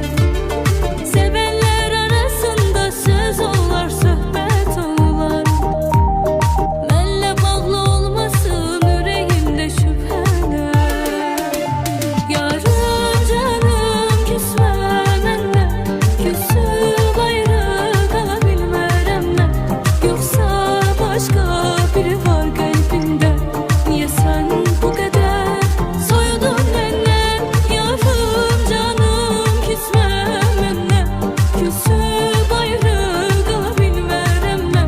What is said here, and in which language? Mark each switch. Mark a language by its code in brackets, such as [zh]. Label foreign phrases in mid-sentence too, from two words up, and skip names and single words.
[az] Sevənlər arasında söz olar, söhbət olar. Mənlə bağlı olmasın ürəyimdə şübhələr. Yarım canım küsmə məndən, küsüb ayrı qala bilmərəm mən. [tr] Yoksa başka biri var kalbinde, niye sen bu kadar soyudun benden? Yarım canım küsme menden, küsüp ayrı [az] kalabilmərəm mən.